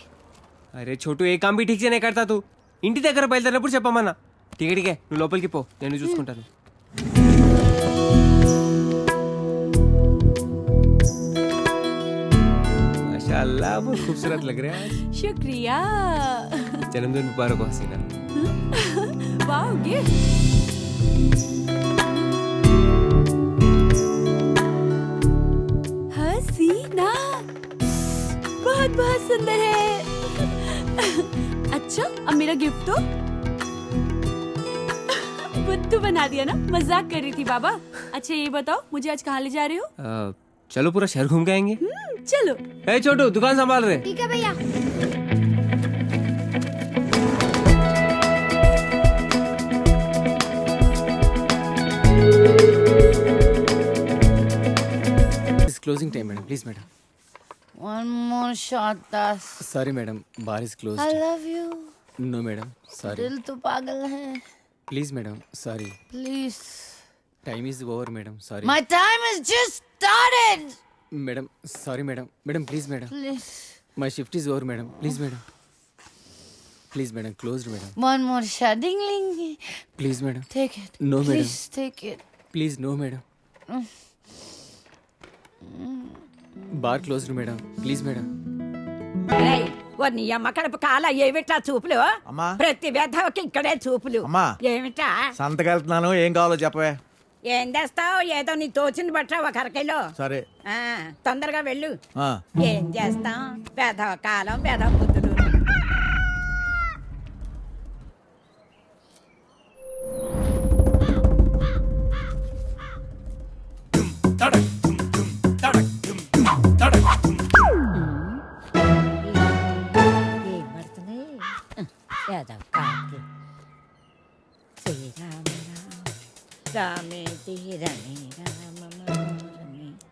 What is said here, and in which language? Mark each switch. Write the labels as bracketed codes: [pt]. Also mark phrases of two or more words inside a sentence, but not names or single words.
[hi] अरे छोटू, ये काम भी ठीक से नहीं करता तू. [te] ఇంటి దగ్గర బయలుదేరినప్పుడు చెప్పమన్నా. టికెట్కే, నువ్వు లోపలికి పో, నేను చూసుకుంటాను. [hi] माशाअल्लाह, बहुत खूबसूरत लग रहे हैं. शुक्रिया. जन्मदिन मुबारक हो हसीना. वाओ, गिफ्ट. हसीना बहुत बहुत सुंदर है. अच्छा, अब मेरा गिफ्ट तो बुद्धू बना दिया ना. मजाक कर रही थी बाबा. अच्छा ये बताओ, मुझे आज कहाँ ले जा रहे हो? चलो पूरा शहर घूम के आएंगे. चलो. ए छोटू, दुकान संभाल रहे. ठीक है भैया. [en] Closing time, madam. Please, madam. One more shot, Das. Sorry, madam. Bar is closed. I love you. No, madam. Sorry. [hi] दिल तो पागल है. [en] Please, madam. Sorry. Please. Time is over, madam. Sorry. My time has just started. Madam, sorry, madam. Madam, please, madam. Please. My shift is over, madam. Please, madam. Please, madam. Closed, madam. One more shot. Ding, ding. Please, madam. Take it. No, madam. Please take it. Please, no, madam. Bar closed, madam. Please, madam. [te] Hey, ఓ నీ అమ్మ కడుపు కాల ఏమిటా చూపులు అమ్మా. ప్రతి వెధవకి ఇక్కడే చూపులు అమ్మా. ఏమిటా సంతకెళ్తున్నాను ఏం కావాలో చెప్పవే. ఏం చేస్తావు ఏదో నీ తోచింది బట్ట ఒక అరకిలో సరే. తొందరగా వెళ్ళు ఆ. ఏం చేస్తాం వెధవ కాలం వెధవ బుద్ధులు ఏం పడుతుంది వెధవ కాకి శ్రీరామ రామే తీరని రామీ